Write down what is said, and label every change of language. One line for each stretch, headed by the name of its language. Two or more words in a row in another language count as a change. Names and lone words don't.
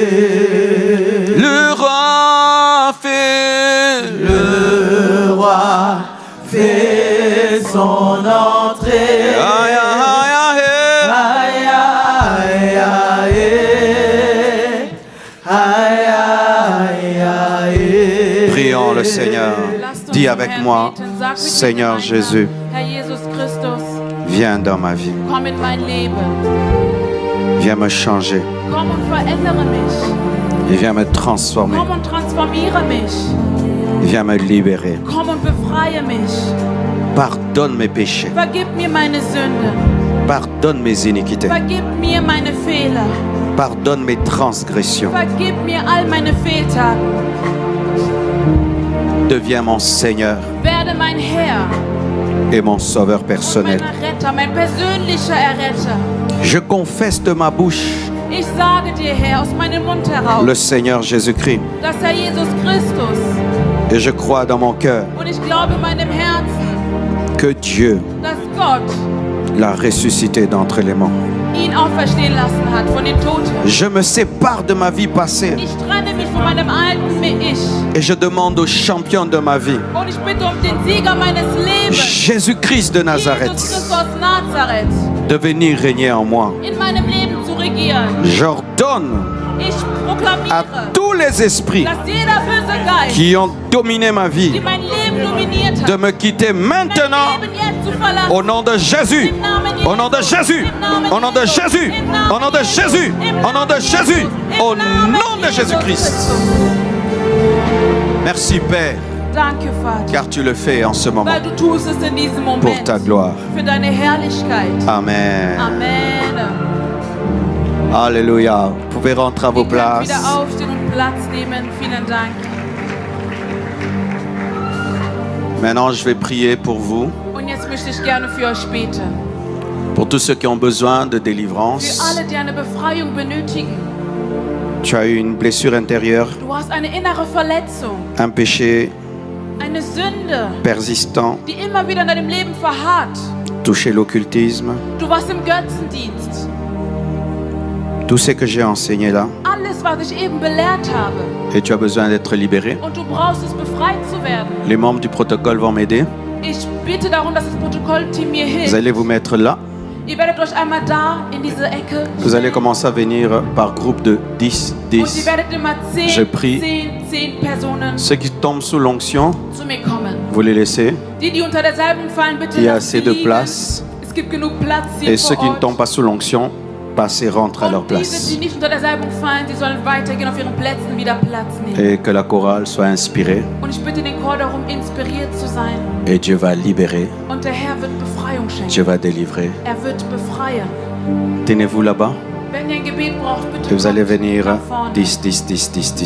French: Le roi fait son entrée. Aïe, aïe, aïe. Aïe, aïe, aïe. Aïe, aïe, aïe. Prions le Seigneur.
German: Lasst uns
French: Dis
German: zum
French: avec
German: Herrn
French: moi,
German: beten. Sag mit mir
French: Seigneur
German: gemeinsam,
French: Jésus,
German: Herr Jesus Christus,
French: viens dans ma vie.
German: komm in mein Leben.
French: Viens me changer.
German: Komm und verändere mich.
French: Et viens me transformer.
German: Komm und transformiere mich.
French: Viens me libérer.
German: Komm und befreie mich.
French: Pardonne mes péchés.
German: Vergib mir meine Sünden.
French: Pardonne mes iniquités.
German: Vergib mir meine Fehler.
French: Pardonne mes transgressions.
German: Vergib mir all meine Fehltaten.
French: Deviens mon Seigneur
German: Werde mein Herr
French: et mon Sauveur
German: und
French: personnel.
German: mein Retter, mein persönlicher Erretter.
French: Je confesse de ma bouche
German: Ich sage dir, Herr, aus meinem Mund heraus,
French: le Seigneur Jésus-Christ
German: dass Herr Jesus Christus,
French: et je crois dans mon cœur
German: und ich glaube in meinem Herzen,
French: que Dieu
German: dass Gott
French: l'a ressuscité d'entre les morts.
German: ihn auferstehen lassen hat von den Toten.
French: Je me sépare de ma vie passée
German: Ich trenne mich von meinem alten Ich
French: et je demande au champion de ma vie,
German: und ich bitte um den Sieger meines Lebens,
French: Jésus-Christ de
German: Jesus
French: Nazareth,
German: Christus aus Nazareth,
French: de venir régner en moi.
German: in meinem Leben zu regieren.
French: J'ordonne
German: Ich
French: à
German: proklamiere,
French: tous les esprits
German: dass jeder böse Geist,
French: qui ont dominé ma
German: die
French: vie
German: mein Leben nominiert
French: de
German: hast.
French: me quitter maintenant
German: Mein Leben jetzt zu verlassen.
French: au nom de Jésus.
German: Im Namen
French: Au nom de
German: Jesus.
French: Jésus.
German: Im Namen
French: Au nom de
German: Jesus.
French: Jésus.
German: Im Namen
French: Au nom de
German: Jesus.
French: Jésus.
German: Im
French: Au nom de
German: Namen
French: Jésus.
German: Jesus. Im
French: Au
German: Namen
French: nom de
German: Jesus
French: Jésus-Christ.
German: Christus.
French: Merci Père,
German: Danke, Vater,
French: car tu le fais en ce moment
German: weil du tust es in diesem
French: pour
German: Moment
French: ta gloire.
German: für deine Herrlichkeit.
French: Amen.
German: Amen.
French: Alléluia. Vous pouvez rentrer à vos
German: Ihr könnt
French: places.
German: wieder aufstehen und Platz nehmen. Vielen Dank.
French: Maintenant, je vais prier pour vous,
German: Und jetzt möchte ich gerne für euch beten.
French: pour tous ceux qui ont besoin de
German: Für
French: délivrance.
German: alle, die eine Befreiung benötigen.
French: Tu as eu une blessure intérieure,
German: Du hast eine innere Verletzung,
French: un péché
German: eine Sünde,
French: persistant,
German: die immer wieder in deinem Leben verharrt.
French: touché l'occultisme.
German: Du warst im Götzendienst.
French: Tout ce que j'ai enseigné là,
German: Alles, was ich eben belehrt habe.
French: et tu as besoin d'être libéré.
German: Und du brauchst es, befreit zu werden.
French: Les membres du protocole vont m'aider.
German: Ich bitte darum, dass das Protokollteam mir
French: Vous
German: hilft.
French: allez vous mettre là.
German: Ihr werdet euch einmal da in diese Ecke
French: Vous allez commencer à venir par groupe de 10,
German: und ihr
French: 10.
German: werdet immer
French: Je prie.
German: 10 Personen
French: Ceux qui tombent sous l'onction,
German: zu mir kommen.
French: vous les laissez.
German: Die unter der Salbung fallen, bitte
French: Il y a
German: lasst
French: assez
German: sie
French: de
German: liegen.
French: place.
German: Es gibt genug Platz hier
French: Et ceux
German: vor
French: qui ne
German: Ort.
French: tombent pas sous l'onction, passez, rentrent à leur
German: Und diese,
French: place.
German: die nicht unter der Salbung fallen, die sollen weitergehen auf ihren Plätzen, wieder Platz nehmen.
French: Et que la chorale soit inspirée.
German: Und ich bitte den Chor darum, inspiriert zu sein.
French: Et Dieu va libérer.
German: Und der Herr wird Befreiung schenken.
French: Dieu va délivrer.
German: Er wird befreien.
French: Tenez-vous là-bas.
German: Wenn ihr ein Gebet braucht, bitte
French: Et vous allez
German: kommt
French: venir
German: nach vorne.
French: 10, 10, 10, 10, 10.